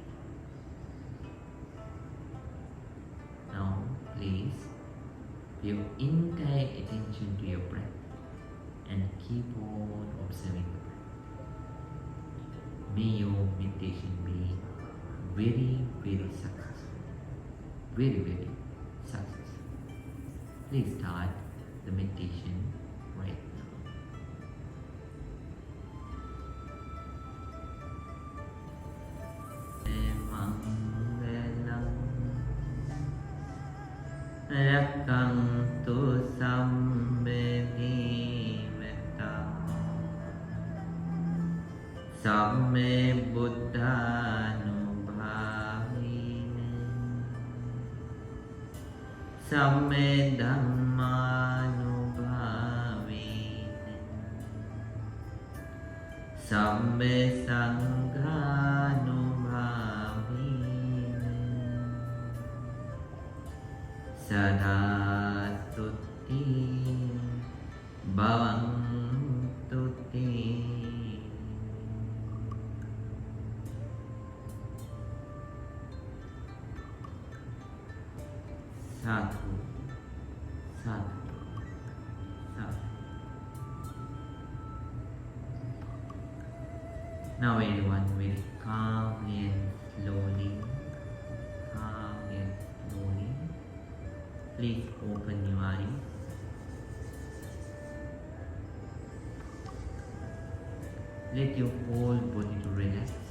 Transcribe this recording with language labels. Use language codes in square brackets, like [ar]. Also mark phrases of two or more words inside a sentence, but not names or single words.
[en] Now please pay your entire attention to your breath and keep on observing the breath. May your meditation be very, very successful. Very, very successful. Please start the meditation right now. [pi] Rakantu sammedivata samme buddhanubhavine samme dhammanubhavine samme sanghanubhavine sada tutti bhavantu te. Sadhu, sadhu, sadhu. [en] Now everyone very calmly and slowly, please open your eyes. Let your whole body to relax.